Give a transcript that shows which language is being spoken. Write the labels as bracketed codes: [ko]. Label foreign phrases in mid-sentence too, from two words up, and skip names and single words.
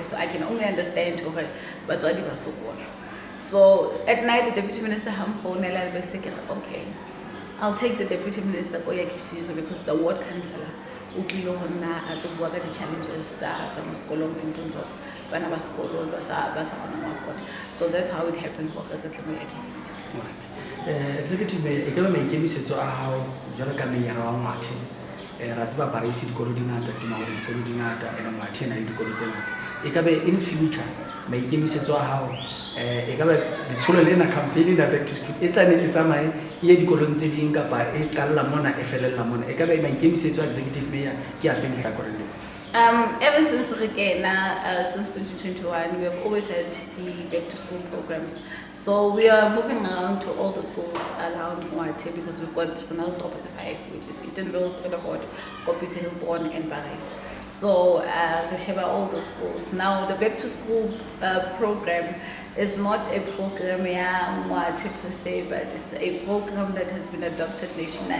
[en] So I can only understand but so at night, the deputy minister phoned and said, okay, I'll take the deputy minister Yakhisizwe because the ward councillor the challenges that the school in terms of Banaba school so that's how it happened for the Yakhisizwe. Executive Mayor, [st] e ka ba maikemisetso a hao jwalo ka meyara wa Ngwathe ra tseba Parys dikolo di ngata tima hore dikolo di ngata ene Ngwathe na le dikolo tse ngata e ka be [en] in future [st] maikemisetso a hao e ka ba ditsholo lena campaign na [en] back to school [st] e tla ne e tsamaye ye dikolong tse ding kapa e qalla mona e felella mona e ka ba maikemisetso [en] Executive Mayor [st] ke a feng hlakoreng le [en] ever since since 2021, we have always had the back to school programs. So we are moving around to all the schools around Moate because we've got another top of the 5, which is Eatonville, Frederick, Kopis, Hillborn, and Parys. So we share all those schools. Now the back to school program is not a program Moate per se, but it's a program that has been adopted nationally.